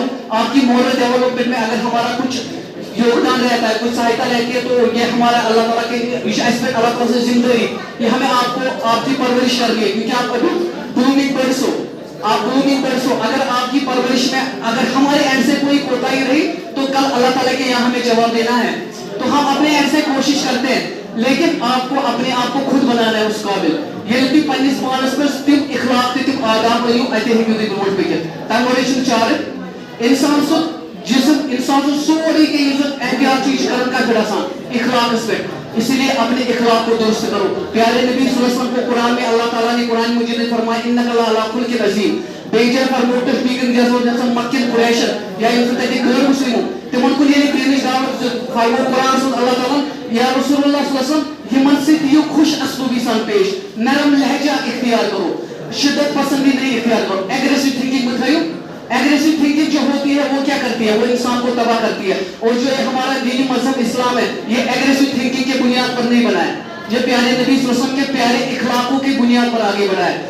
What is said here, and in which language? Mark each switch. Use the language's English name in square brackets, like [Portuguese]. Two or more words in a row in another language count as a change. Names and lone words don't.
[Urdu] آپ کی مورل ڈیولپمنٹ میں اگر ہمارا کچھ یوگدان رہتا ہے, کچھ سہایتا رہتی ہے, تو یہ ہمارا اللہ تعالیٰ کے اللہ تعالیٰ سے زندگی یہ ہمیں آپ کو آپ کی پرورش کرنی ہے. کیونکہ آپ ابھی [English] blooming birds [Urdu] ہو, آپ [English] blooming birds [Urdu] ہو. اگر آپ کی پرورش میں اگر ہمارے اینڈ سے کوئی کوتاہی رہی تو کل اللہ تعالیٰ کے یہاں ہمیں جواب دینا ہے. تو ہم اپنے اینڈ سے کوشش کرتے ہیں, لیکن آپ کو اپنے آپ کو خود بنانا ہے اس قابل. [Kashmiri] ییٚلہِ تُہۍ پننِس پانس منٛز تِم اخلاق تہٕ تِم آداب أنِو, اَتہِ ہیٚکِو تُہۍ برونٛٹھ پٔکِتھ. تَمہِ وَرٲے چھُنہٕ چارٕ. اِنسان سُنٛد جسم, انسان سُنٛد سورُے کینٛہہ یُس زن احتیاط چھُ, یہِ چھُ کران کتھ پٮ۪ٹھ آسان, اخلاقس پٮ۪ٹھ. [Urdu] اسی لیے اپنے اخلاق کو درست کرو. پیارے نبی [Arabic] صلی اللہ علیہ وسلم [Urdu] کو قرآن میں اللہ تعالیٰ نے قرآن مجید میں فرمایا [Arabic] انک لعلی خلق عظیم. [Kashmiri] بیٚیہِ جایہِ فرموو تشبیٖہن گژھن مکین قریشن یا یِم زن تتہِ غٲر مسلم ہو تِمن کُن ییٚلہِ دینٕچ دعوت فرموو قرآن سُنٛد اللہ تعالیٰ یا رسول اللہ [Arabic] صلی اللہ علیہ وسلم [Kashmiri] یِمن سۭتۍ یِیِو خوش اسلوبی سان پیش, [Urdu] نرم لہجہ اختیار کرو, [Kashmiri] شدت پسندی نہیں اختیار کرو. [English] aggressive thinking [Kashmiri] مت تھٲیِو. [English] aggressive thinking [Urdu] جو ہوتی ہے وہ کیا کرتی ہے, وہ انسان کو تباہ کرتی ہے. اور جو ہمارا دینی مذہب اسلام ہے یہ [English] aggressive thinking [Urdu] کے بنیاد پر نہیں بنا ہے, یہ پیارے نبی [Arabic] صلی اللہ علیہ وسلم [Urdu] کے پیارے اخلاقوں کی بنیاد پر آگے بڑھا ہے.